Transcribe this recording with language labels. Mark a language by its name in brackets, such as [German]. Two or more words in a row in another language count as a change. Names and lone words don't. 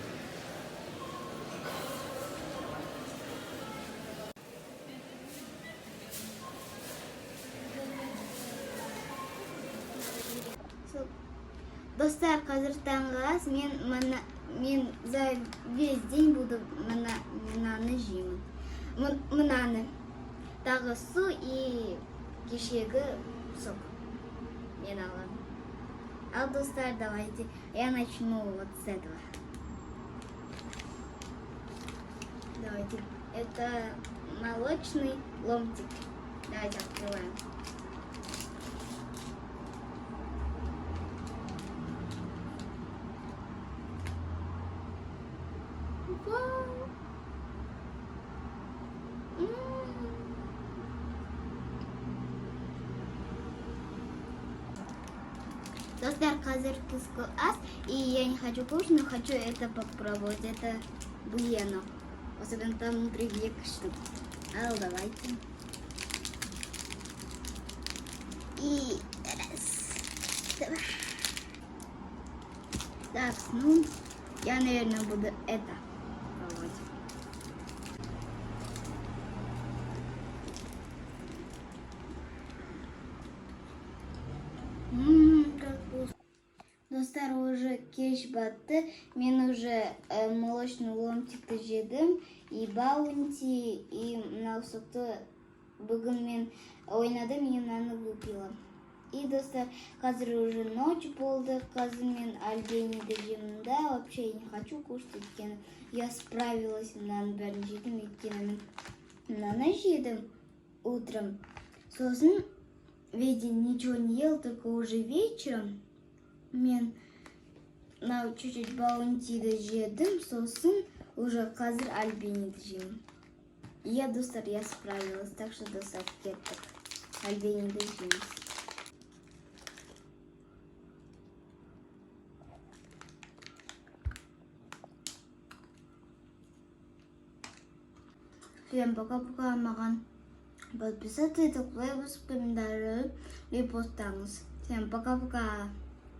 [Kazakh] Достар, қазір таңғы ас. Мен [Russian] за весь день буду [Kazakh] мынаны жеймін. Мынаны. Тағы су и кешегі сок. Мен аламын. Ал, достар, [Russian] давайте. Я начну вот с этого. Давайте. Это молочный ломтик. Давайте открываем. Вау! [Kazakh] Достар, қазір түскі ас, [Russian] и я не хочу кушать, но хочу это попробовать. Это буено. Особенно там внутри 2 штуки. А, давайте. И раз, два. Так, ну, я, наверное, буду это пробовать. Как вкусно. [Kazakh] Достар, уже кеш батты. Мен уже молочный ломтикті жедім. И баунти, и мынау сокты бүгін мен ойнадым, и мынаны выпила. И, достар, қазір уже ночь болды. Қазір мен альбениді жемін, да, [Russian] вообще я не хочу кушать, [Kazakh] өйткені [Russian] я справилась, [Kazakh] мынаны бәрін жедім, өйткені мен мынаны жедім утром. Сосын [Russian] ведь ничего не ел, только уже вечером [Kazakh] мен мынау чуть-чуть баунтиді жедім, сосын уже қазір альбениді жеймін. Иә, достар, [Russian] я справилась, так что [Kazakh] достав кеттік. Альбениді жейміз. [Russian] Всем пока-пока, [Kazakh] маған подписаться етіп, лайк басып, комментарий, репост таңыз. [Russian] Всем пока-пока.